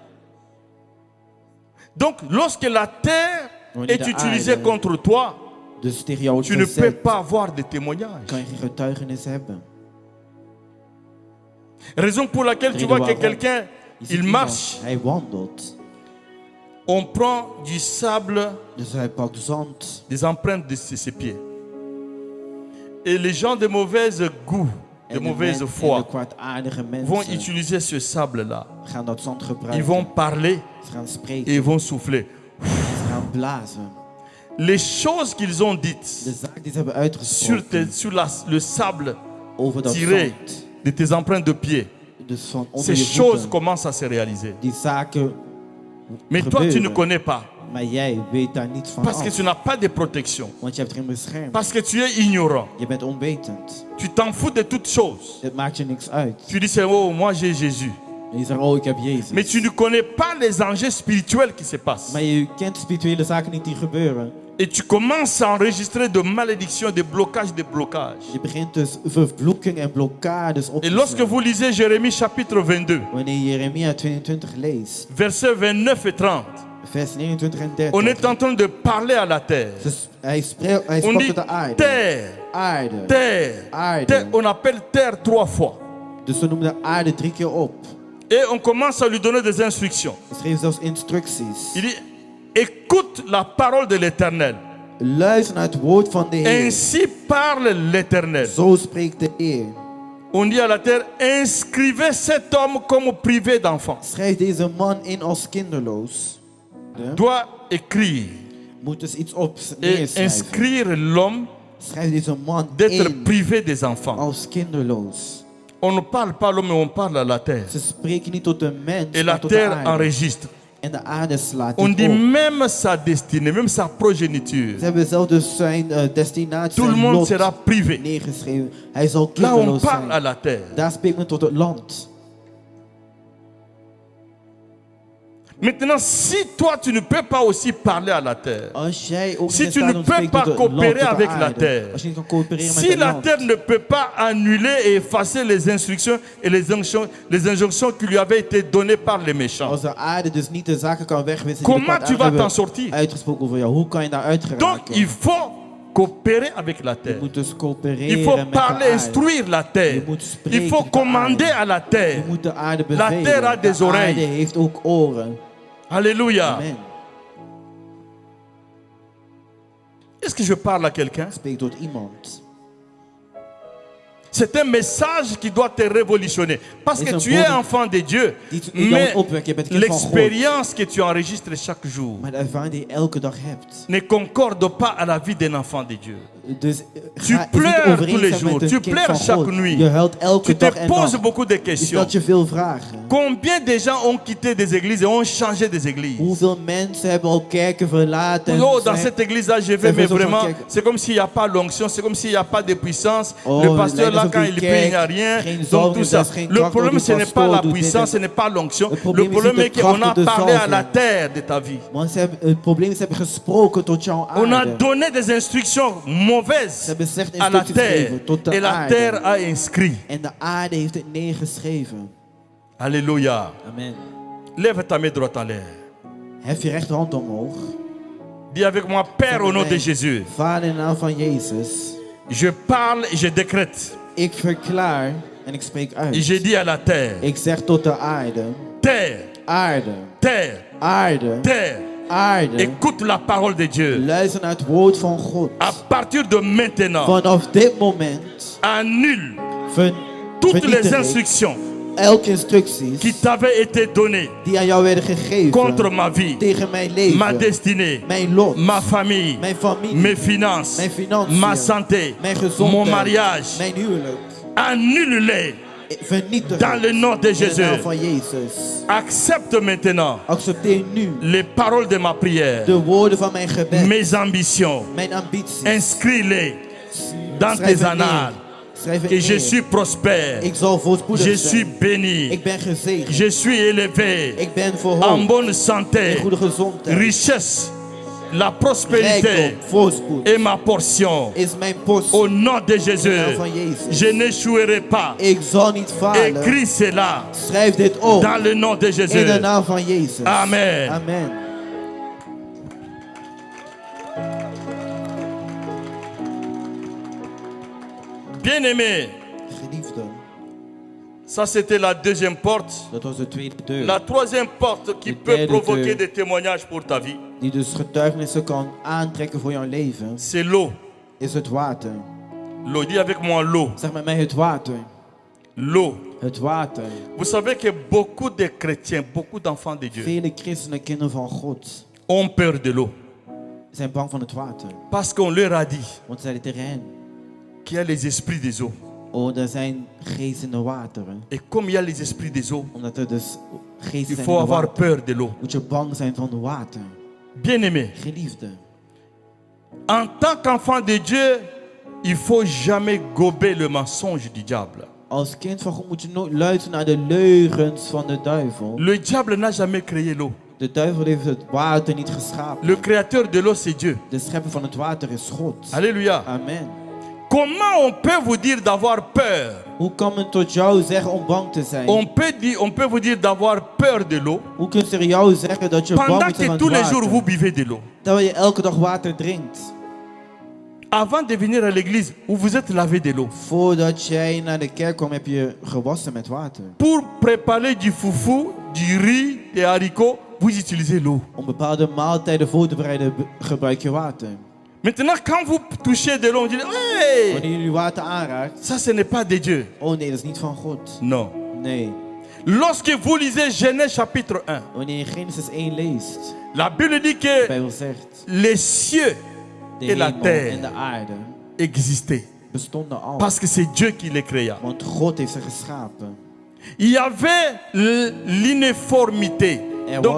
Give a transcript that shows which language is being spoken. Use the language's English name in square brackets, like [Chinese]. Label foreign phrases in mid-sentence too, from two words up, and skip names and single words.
[French] Donc, lorsque la terre [Dutch] Wanneer [French] est [Dutch] de [French] utilisée [Dutch] aarde [French] contre toi, [Dutch] dus tegen jou wordt [French] tu ne peux [Dutch] gezet, [French] pas avoir de témoignages. [Dutch] kan je geen getuigenis hebben. [French] Raison pour laquelle tu [Dutch] Reden [French] vois que [Dutch] waarom. [French] quelqu'un, [Dutch] Je ziet [French] il [Dutch] iemand, [French] marche, [Dutch] hij wandelt. [French] on prend du sable, [Dutch] Dus hij pakt zand. [French] des empreintes de ses pieds. Et les gens de mauvaise goût, de [Dutch] En [French] mauvaise [Dutch] en de [French] foi, [Dutch] kwaadaardige [French] vont [Dutch] mensen [French] utiliser ce sable-là. [Dutch] gaan dat zand [French] Ils [Dutch] gebruiken. [French] vont parler [Dutch] Ze gaan [French] et [Dutch] spreken. [French] ils vont souffler. [Dutch] Ze gaan blazen. [French] Les choses qu'ils ont dites [Dutch] De zaak die ze hebben uitgesproken [French] sur le sable [Dutch] over dat [French] tiré [Dutch] zand. [French] de tes empreintes de pied, [Dutch] Dus van onder [French] ces [Dutch] je [French] choses [Dutch] voeten. [French] commencent à se réaliser. [Dutch] Die zaken [French] Mais toi, tu ne [Dutch] gebeuren. [French] connais pas. [Dutch] Maar jij weet daar niets van [French] Parce que [Dutch] af. [French] tu n'as pas de protection. [Dutch] Want je hebt geen bescherming. [French] Parce que tu es ignorant. [Dutch] Je bent onwetend. [French] Tu t'en fous de toutes choses. [Dutch] Het maakt je niks uit. [French] Tu dis, c'est, oh, moi j'ai Jésus. [Dutch] En je zegt, oh, ik heb Jezus. [French] Mais tu ne connais pas les enjeux spirituels qui se passent. [Dutch] Maar je kent spirituele zaken niet die gebeuren. [French] Et tu commences à enregistrer de malédictions, de blocages, de blocages. [Dutch] Je begint dus vervloeking en blokkades op [French] Et [Dutch] te [French] lorsque [Dutch] slaan. [French] vous lisez Jérémie chapitre 22, [Dutch] Wanneer je Jeremia 22 leest, [French] versets 29 et 30, [Dutch] vers 29 en 30. [French] on est en train de parler à la terre. [Dutch] Hij [French] On [Dutch] sprak [French] dit [Dutch] tot de aarde. [French] terre, [Dutch] Aarde. [French] terre, [Dutch] Aarde. [French] terre. On appelle terre 3 fois. [Dutch] Dus ze noemden de aarde 3 keer op. [French] Et on commence à lui donner des instructions. [Dutch] Ze schreef zelfs instructies. [French] Il dit, écoute la parole de l'Éternel. [Dutch] Luister naar het woord van de Heer. [French] Ainsi parle l'Éternel. [Dutch] Zo spreekt de Heer. [French] On dit à la terre, inscrivez cet homme comme privé d'enfant. [Dutch] Schrijf deze man in als kinderloos. [French] Doit écrire [Dutch] Moet dus iets op [French] et [Dutch] neerschrijven. [French] inscrire l'homme [Dutch] Schrijf deze man [French] d'être [Dutch] in [French] privé des enfants. [Dutch] als kinderloos. [French] On ne parle pas à l'homme, mais on parle à la terre. [Dutch] Ze spreken niet tot de mens, [French] Et la [Dutch] maar tot de [French] terre [Dutch] aarde. [French] enregistre. [Dutch] En de aarde slaat [French] On dit dit [Dutch] op. [French] même sa destinée, même sa progéniture. [Dutch] Ze hebben zelf dus zijn destinatie, [French] Tout le [Dutch] zijn [French] monde [Dutch] lot [French] sera privé. [Dutch] neergeschreven. Hij zal [French] Là, on [Dutch] kinderloos [French] parle à [Dutch] zijn. [French] la terre. [Dutch] Daar spreekt men tot het land. [French] Maintenant, si toi, tu ne peux pas aussi parler à la terre, [Dutch] Als jij ook [French] si [Dutch] niet [French] tu [Dutch] in staat [French] ne [Dutch] om te [French] peux [Dutch] spreken [French] pas [Dutch] tot het land, [French] coopérer [Dutch] tot de [French] avec la [Dutch] aarde. [French] terre, [Dutch] Als je niet kan coöpereren met [French] si [Dutch] het [French] la [Dutch] land. [French] terre ne peut pas annuler et effacer les instructions et les injonctions qui lui avaient été données par les méchants, [Dutch] Als de aarde dus niet de zaken kan wegwissen die de [French] comment tu vas [Dutch] kwaadaardigen [French] t'en [Dutch] hebben [French] sortir? [Dutch] uitgesproken over jou, hoe kan je daaruit [French] Donc, [Dutch] geraken? [French] il faut coopérer avec la [Dutch] Je [French] terre. [Dutch] moet dus coöpereren [French] Il faut [Dutch] met de [French] parler, [Dutch] aarde. [French] instruire la terre. [Dutch] Je moet spreken [French] Il faut [Dutch] tot de [French] commander [Dutch] aarde. [French] à la terre. [Dutch] Je moet de aarde [French] La [Dutch] bevelen. [French] terre a des [Dutch] De aarde [French] oreilles. [Dutch] heeft ook oren. [French] Alléluia. [Dutch] Amen. [French] Est-ce que je parle à quelqu'un? [Dutch] Spreek tot iemand. [French] C'est un message qui doit te révolutionner. Parce C'est que un tu es bon- enfant de Dieu. [Dutch] Die jou [French] Mais [Dutch] opwekt, je bent kind van God. [French] l'expérience que tu enregistres chaque jour [Dutch] Maar de ervaring die je elke dag hebt, [French] ne concorde pas à la vie d'un enfant de Dieu. [Dutch] Dus [French] Tu [Dutch] is niet [French] pleures tous les [Dutch] overeenzaam [French] jours. [Dutch] met [French] Tu [Dutch] een kind [French] pleures [Dutch] van [French] chaque [Dutch] God. [French] nuit. [Dutch] Je huilt elke [French] Tu te [Dutch] dag en [French] poses [Dutch] nacht. [French] beaucoup de [Dutch] Je [French] questions. [Dutch] stelt je veel vragen. [French] Combien de gens ont quitté des églises et ont changé des églises? [Dutch] Hoeveel mensen hebben al kerken verlaten? [French] Oh, [Dutch] en [French] dans [Dutch] zijn- [French] cette église-là, je vais, [Dutch] zijn [French] mais [Dutch] veel van [French] vraiment, [Dutch] kerken. [French] c'est comme s'il n'y a pas l'onction, c'est comme s'il n'y a pas de puissance. [Dutch] Oh, [French] Le pasteur, [Dutch] lijkt [French] là, [Dutch] alsof [French] quand [Dutch] die [French] il prie, il n'y a [Dutch] kerk [French] rien. [Dutch] geen [French] Donc, [Dutch] zalving [French] tout [Dutch] heeft, [French] ça. [Dutch] daar is geen [French] Le [Dutch] kracht, [French] problème, [Dutch] door [French] ce [Dutch] die [French] n'est pas la [Dutch] pastoor doet dit [French] puissance, [Dutch] en- [French] ce n'est pas l'onction. [Dutch] Het [French] Le [Dutch] probleem is [French] problème [Dutch] niet [French] est [Dutch] de [French] qu'on [Dutch] kracht [French] a [Dutch] of de [French] parlé à la [Dutch] zalving. [French] terre de ta vie. [Dutch] Want het probleem is, ze hebben gesproken tot jouw [French] On a [Dutch] aarde. [French] donné des instructions [Dutch] Ze [French] mauvaises [Dutch] hebben slechte [French] à la [Dutch] instructies [French] terre. [Dutch] gegeven tot de [French] Et la [Dutch] aarde. [French] terre a inscrit. [Dutch] En de aarde heeft het neergeschreven. [French] Alléluia. [Dutch] Amen. [French] Lève ta main droite en l'air. [Dutch] Hef je rechterhand omhoog. [French] Dis avec moi, Père, au nom de [Dutch] Amen. [French] Jésus, [Dutch] Vader, in de naam van Jezus. [French] je parle et je décrète. [Dutch] Ik verklaar en ik spreek [French] Et [Dutch] uit. [French] je dis à la terre, [Dutch] Ik zeg tot de aarde. [French] terre, [Dutch] Aarde. [French] terre, [Dutch] Aarde. [French] terre, [Dutch] Aarde. [French] écoute la parole de Dieu. [Dutch] Luister naar het woord van God. [French] À partir de maintenant, [Dutch] Vanaf dit moment [French] annule [Dutch] ver, [French] toutes les [Dutch] vernietig ik [French] instructions [Dutch] elke instructies [French] qui t'avaient été données [Dutch] die aan jou werden gegeven [French] contre ma vie, [Dutch] tegen mijn leven, [French] ma destinée, [Dutch] mijn lot, [French] ma famille, [Dutch] mijn familie, [French] mes finances, [Dutch] mijn financiën, [French] ma santé, [Dutch] mijn gezondheid, [French] mon mariage. [Dutch] mijn huwelijk. [French] Annule-les [Dutch] Vernietig [French] dans le nom de [Dutch] in de naam [French] Jésus. [Dutch] van Jezus. [French] Accepte maintenant [Dutch] Accepteer nu [French] les paroles de ma prière, [Dutch] de woorden van mijn gebed, [French] mes ambitions. [Dutch] mijn ambities. [French] Inscris-les dans [Dutch] Schrijf [French] tes [Dutch] het neer. [French] annales. [Dutch] Schrijf het [French] Que je [Dutch] neer. [French] suis prospère. [Dutch] Ik zal voorspoedig [French] Je [Dutch] zijn. [French] suis béni. [Dutch] Ik ben gezegend. [French] Je suis élevé. [Dutch] Ik ben [French] En [Dutch] verhoogd. [French] bonne santé. [Dutch] In goede gezondheid. [French] Richesse. La prospérité [Dutch] Rijkdom, voorspoed [French] est ma portion. [Dutch] is mijn post. [French] Au nom de [Dutch] In de naam [French] Jésus, [Dutch] van Jezus. [French] je n'échouerai pas. [Dutch] Ik zal niet falen. [French] Écris cela [Dutch] Schrijf dit op. [French] dans le nom de [Dutch] In de [French] Jésus. [Dutch] naam van Jezus. [French] Amen. [Dutch] Amen. [French] Bien-aimé, [Dutch] Geliefde, [French] ça c'était la deuxième porte. [Dutch] dat was de tweede deur. [French] La troisième porte qui [Dutch] De [French] peut [Dutch] derde [French] provoquer [Dutch] deur. [French] des témoignages pour ta vie, [Dutch] Die dus getuigenissen kan aantrekken voor jouw leven. [French] c'est l'eau. [Dutch] Is het water. [French] L'eau, dis avec moi l'eau. [Dutch] Zeg met mij het water. [French] L'eau. [Dutch] Het water. [French] Vous savez que beaucoup de chrétiens, beaucoup d'enfants de Dieu [Dutch] Vele christenen, kinderen van God, [French] ont peur de l'eau. [Dutch] zijn bang van het water. [French] Parce qu'on leur a dit [Dutch] Want ze zeiden tegen hen, [French] qu'il y a les esprits des eaux. [Dutch] oh, er zijn geesten in de wateren. [French] Et comme il y a les esprits des eaux, [Dutch] Omdat er dus geesten [French] il [Dutch] zijn in [French] faut [Dutch] de [French] avoir [Dutch] water. [French] peur de l'eau. [Dutch] Moet je bang zijn van water. [French] Bien-aimé, [Dutch] Geliefde, [French] en tant qu'enfant de Dieu, il faut jamais gober le mensonge du diable. [Dutch] als kind van God moet je nooit luisteren naar de leugens van de duivel. [French] Le diable n'a jamais créé l'eau. [Dutch] De duivel heeft het water niet geschapen. [French] Le créateur de l'eau, c'est Dieu. [Dutch] De schepper van het water is God. [French] Alléluia. [Dutch] Amen. [French] Comment on peut vous dire d'avoir peur? [Dutch] Hoe kan men tot jou zeggen om bang te zijn? [French] On peut vous dire d'avoir peur de l'eau [Dutch] Hoe kun je jou zeggen dat je bang [French] pendant [Dutch] moet zijn [French] que [Dutch] van [French] tous [Dutch] het [French] les jours vous [Dutch] water? [French] buvez de l'eau. [Dutch] Terwijl je elke dag water drinkt. [French] Avant de venir à l'église, vous vous êtes lavé de l'eau. [Dutch] Voordat jij naar de kerk kwam heb je gewassen met water. [French] Pour préparer du foufou, du riz, des haricots, vous utilisez l'eau. [Dutch] Om bepaalde maaltijden voor te bereiden gebruik je water. [French] Maintenant, quand vous touchez de l'eau, on dit hey, [Dutch] Wanneer jullie water aanraakt, [French] ça ce n'est pas de Dieu. [Dutch] oh nee, dat is niet van God. [French] Non. [Dutch] Nee. [French] Lorsque vous lisez Genèse chapitre 1, [Dutch] Wanneer je Genesis 1 leest, [French] la Bible dit [Dutch] de [French] que [Dutch] Bijbel zegt, [French] les cieux [Dutch] de [French] et la [Dutch] hemel en [French] terre [Dutch] de aarde [French] existaient. [Dutch] bestonden al. [French] Parce que c'est Dieu qui les créa. [Dutch] Want God heeft ze geschapen. [French] Il y avait l'uniformité. Donc